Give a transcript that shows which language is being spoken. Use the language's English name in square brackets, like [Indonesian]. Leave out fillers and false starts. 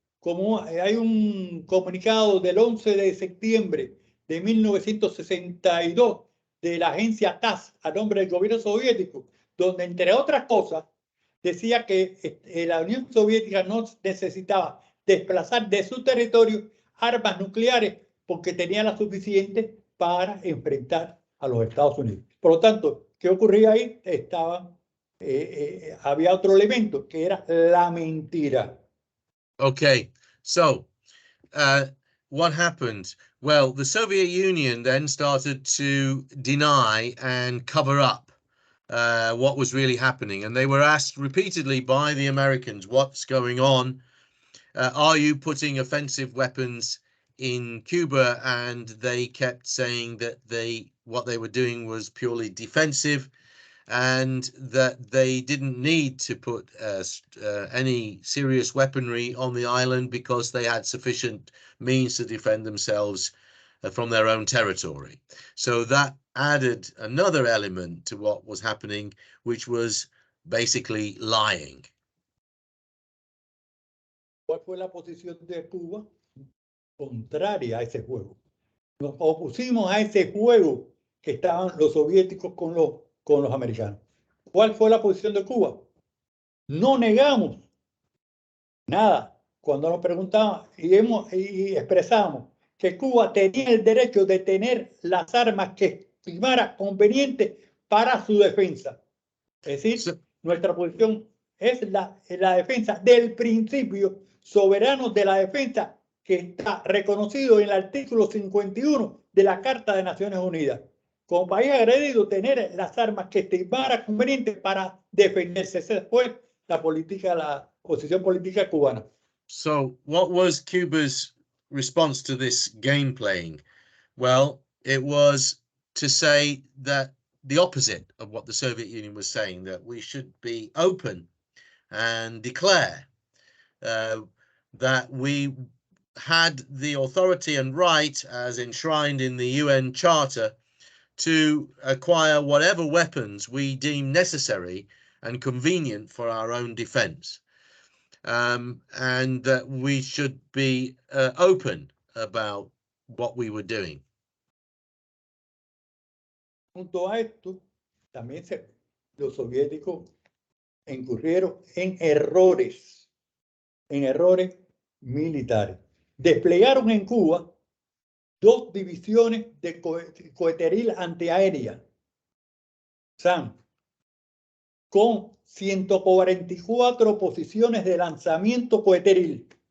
[Spanish] Como hay un comunicado del 11 de septiembre de 1962 de la agencia TASS a nombre del gobierno soviético, donde entre otras cosas decía que la Unión Soviética no necesitaba desplazar de su territorio armas nucleares porque tenía las suficientes para enfrentar a los Estados Unidos. Por lo tanto, ¿qué ocurría ahí? Había otro elemento que era la mentira. [English] Okay, so what happened? Well, the Soviet Union then started to deny and cover up what was really happening. And they were asked repeatedly by the Americans, what's going on? Are you putting offensive weapons in Cuba? And they kept saying that what they were doing was purely defensive, and that they didn't need to put any serious weaponry on the island because they had sufficient means to defend themselves from their own territory. So that added another element to what was happening, which was basically lying. [Spanish] ¿Cuál fue la posición de Cuba? Contraria a ese juego. nos opusimos a ese juego que estaban los soviéticos con los americanos. ¿Cuál fue la posición de Cuba? No negamos nada. Cuando nos preguntaban y expresamos que Cuba tenía el derecho de tener las armas que estimara conveniente para su defensa. Es decir, nuestra posición es la defensa del principio soberano de la defensa que está reconocido en el artículo 51 de la Carta de Naciones Unidas. Como país agredido, tener las armas que estimara conveniente para defenderse. Esa fue la posición política cubana. [English] So what was Cuba's response to this game playing? Well, it was to say that the opposite of what the Soviet Union was saying, that we should be open and declare that we had the authority and right, as enshrined in the UN Charter, to acquire whatever weapons we deem necessary and convenient for our own defense. And that we should be open about what we were doing. [Spanish] Junto a esto, también los soviéticos incurrieron en errores militares. Desplegaron en Cuba 2 divisiones de coheteril antiaérea, SAM, con 144 posiciones de lanzamiento coheteril.